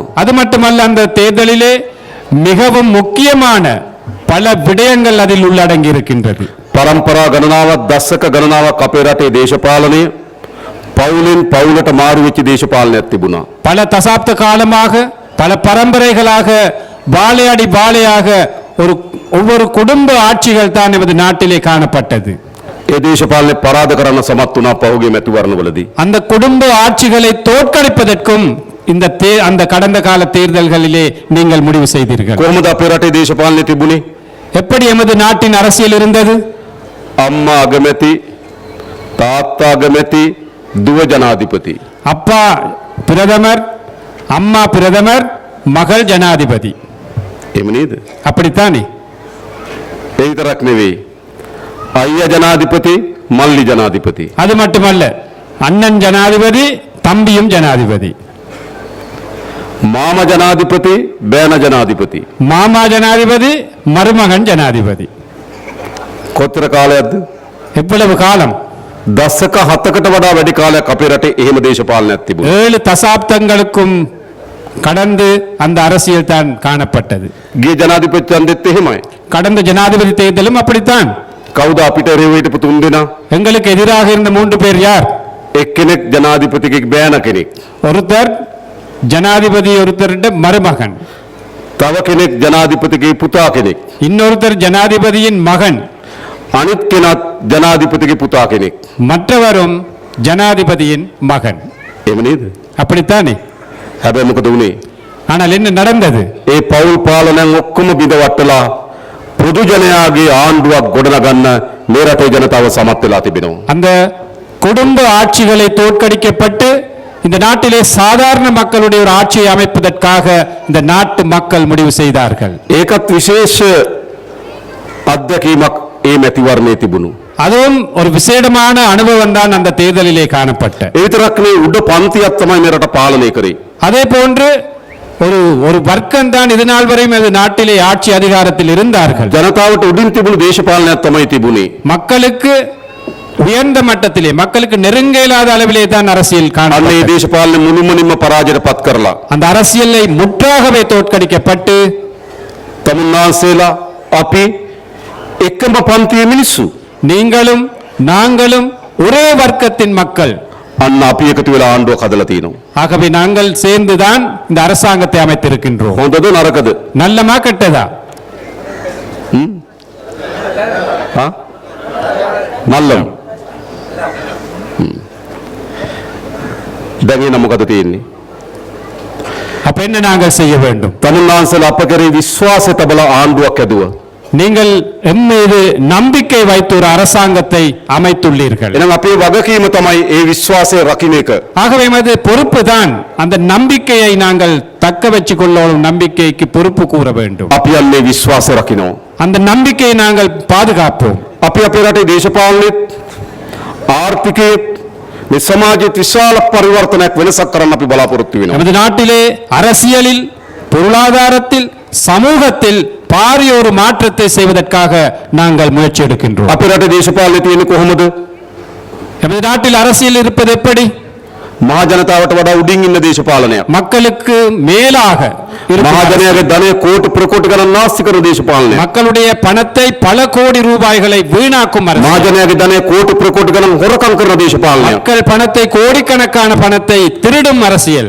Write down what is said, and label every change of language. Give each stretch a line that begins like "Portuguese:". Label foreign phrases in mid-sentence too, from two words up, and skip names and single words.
Tamil: அது மட்டுமல்ல, அந்த தேர்தலிலே மிகவும் முக்கியமான பல விடயங்கள் அதில் உள்ளடங்கி இருக்கின்றது.
Sinhala: පරම්පරා ගණනාවක් දශක ගණනාවක් අපේ රටේ දේශපාලනය පවුලෙන් පවුලට මාරු වෙච්ච දේශපාලනයක් තිබුණා.
Tamil: பல தசாப்த காலமாக பல பரம்பரைகளாக வாழையடி வாழையாக ஒவ்வொரு குடும்ப ஆட்சிகள் தான் நமது நாட்டிலே காணப்பட்டது.
Sinhala: ඒ දේශපාලනේ පරාද කරන්න සමත් වුණා පහුගිය මැතිවරණවලදී.
Tamil: அந்த குடும்ப ஆட்சிகளை தோற்கடிப்பதற்கும் அந்த கடந்த கால தேர்தல்களிலே நீங்கள் முடிவு செய்தீர்கள்.
Sinhala: කොහොමද අපේ රටේ දේශපාලනේ තිබුණේ?
Tamil: எப்படி எமது நாட்டின் அரசியல் இருந்தது?
Sinhala: අම්මා අගමැති, තාත්තා අගමැති, දුව ජනාධිපති.
Tamil: அப்பா பிரதமர், அம்மா பிரதமர், மகள் ஜனாதிபதி.
Sinhala: එහෙම නේද?
Tamil: அப்படித்தானே?
Sinhala: ඒ විතරක් නෙවෙයි. අයියා ජනාධිපති, මල්ලි ජනාධිපති.
Tamil: அது மட்டுமல்ல, அண்ணன் ஜனாதிபதி, தம்பியும் ஜனாதிபதி.
Sinhala: මාම ජනාධිපති, බෑන ජනාධිපති.
Tamil: மாமா ஜனாதிபதி, மருமகன் ஜனாதிபதி.
Sinhala: කොතර කාලයක්ද?
Tamil: எவ்வளவு காலம்?
Sinhala: දශක 7කට වඩා වැඩි කාලයක් අපේ රටේ එහෙම දේශපාලනයක් තිබුණා.
Tamil: 7 தசாப்தங்களுக்கும் கடந்து அந்த அரசியல் தான் காணப்பட்டது.
Sinhala: ගිය ජනාධිපති ඡන්දෙත් එහෙමයි.
Tamil: கடந்த ஜனாதிபதி தேர்தலும் அப்படித்தான்.
Sinhala: කවුද අපිට එරෙහිව හිටපු තුන් දෙනා?
Tamil: எங்களுக்கு எதிராக இருந்த 3 பேர் யார்?
Sinhala: එක්කෙනෙක් ජනාධිපතිගේ බෑන කෙනෙක්.
Tamil: ஒருத்தர் ஜனாதிபதி, ஒருத்தருடைய மருமகன்.
Sinhala: තව කෙනෙක් ජනාධිපතිගේ පුතා කෙනෙක්.
Tamil: இன்னொருத்தர் ஜனாதிபதியின் மகன்.
Sinhala: අනිත් කෙනත් ජනාධිපතිගේ පුතා කෙනෙක්.
Tamil: மற்றவரும் ஜனாதிபதியின் மகன்.
Sinhala: එහෙම නේද?
Tamil: அப்படித்தானே?
Sinhala: හැබැයි මොකද වුනේ?
Tamil: ஆனால் என்ன நடந்தது?
Sinhala: ඒ පෞල් පාලනයන් ඔක්කොම බිඳවට්ටලා පොදු ජනයාගේ ආණ්ඩුවක් ගොඩනගන්න මේ රටේ ජනතාව සමත් වෙලා තිබෙනවා.
Tamil: அந்த குடும்ப ஆட்சிகளை தோற்கடிக்கப்பட்டு இந்த நாட்டிலே சாதாரண மக்களுடைய ஒரு ஆட்சியை அமைப்பதற்காக இந்த நாட்டு மக்கள் முடிவு செய்தார்கள்.
Sinhala: ඒකත් විශේෂ අත්දැකීමක් ඒ මැතිවරණයේ තිබුණු.
Tamil: அதுவும் ஒரு விசேடமான அனுபவம் தான் அந்த தேர்தலிலே காணப்பட்ட.
Sinhala: ඒ විතරක් නෙවෙයි උඩ පන්තියක් තමයි මේ රට පාලනය කරේ.
Tamil: அதே போன்று ஒரு வர்க்கம் தான் இது நாள் வரை இந்த நாட்டிலே ஆட்சி அதிகாரத்தில் இருந்தார்கள்.
Sinhala: ජනතාවට උඩින් තිබුණු දේශපාලනයක් තමයි තිබුණේ.
Tamil: மக்களுக்கு உயர்ந்த மட்டத்திலே, மக்களுக்கு நெருங்க இயலாத அளவிலே தான் அரசியல்
Sinhala: අන්න ඒ
Tamil: காணப்பட்டது.
Sinhala: දේශපාලනේ මුළුමනින්ම පරාජයට පත් කරලා
Tamil: அந்த அரசியலை முற்றாகவே தோற்கடிக்கப்பட்டு
Sinhala: තමුන්නාන්සේලා අපි එකම පන්තියේ මිනිස්සු.
Tamil: நீங்களும் நாங்களும் ஒரே வர்க்கத்தின் மக்கள்.
Sinhala: අන්න අපි එකතු වෙලා ආණ්ඩුවක් හදලා තිනවා.
Tamil: ஆகவே நாங்கள் சேர்ந்துதான் இந்த அரசாங்கத்தை அமைத்திருக்கின்றோம்.
Sinhala: හොඳද නරකද?
Tamil: நல்லமா கெட்டதா? හා? නල්ලම්.
Sinhala: දැන් එන මොකද තියෙන්නේ?
Tamil: அப்ப என்ன நாங்கள் செய்ய வேண்டும்?
Sinhala: තමුන්නාන්සේලා අප කෙරෙහි විශ්වාසය තබලා ආණ්ඩුවක් ඇදුවා.
Tamil: நீங்கள் எம் மீது நம்பிக்கை வைத்து ஒரு அரசாங்கத்தை அமைத்துள்ளீர்கள்.
Sinhala: එහෙනම් අපේ වගකීම තමයි ඒ විශ්වාසය රකින්න එක.
Tamil: ஆகவே அது பொறுப்பு தான். அந்த நம்பிக்கையை நாங்கள் தக்க வச்சுக் கொள்ளும் நம்பிக்கைக்கு பொறுப்பு கூற வேண்டும்.
Sinhala: අපි යන්නේ විශ්වාසය රකින්න.
Tamil: அந்த நம்பிக்கையை நாங்கள் பாதுகாப்போம்.
Sinhala: අපි අපේ රටේ දේශපාලනේ ආර්ථිකයේ මේ සමාජයේ විශාල පරිවර්තනයක් වෙනසක් කරන්න අපි බලාපොරොත්තු වෙනවා.
Tamil: நமது நாட்டிலே அரசியலில், பொருளாதாரத்தில், சமூகத்தில் பாரிய ஒரு மாற்றத்தை செய்வதற்காக நாங்கள் முயற்சி எடுக்கின்றோம்.
Sinhala: අපේ රටේ දේශපාලනේ තියෙන්නේ කොහොමද?
Tamil: நமது நாட்டில் அரசியல் இருப்பது எப்படி?
Sinhala: මහ ජනතාවට වඩා උඩින් ඉන්න දේශපාලනයක්.
Tamil: மக்களுக்கு மேலாக இருக்கும்
Sinhala: මහ
Tamil: அரசியல்.
Sinhala: ජනයාගේ ධනය කෝටි ප්‍රකෝටි ගණන් නාස්ති කරන දේශපාලනයක්.
Tamil: மக்களுடைய பணத்தை பல கோடி ரூபாய்களை வீணாக்கும்
Sinhala: මහ
Tamil: அரசியல்.
Sinhala: ජනයාගේ ධනය කෝටි ප්‍රකෝටි ගණන් හොරකම් කරන දේශපාලනයක්.
Tamil: மக்கள் பணத்தை கோடிக்கணக்கான பணத்தை திருடும் அரசியல்.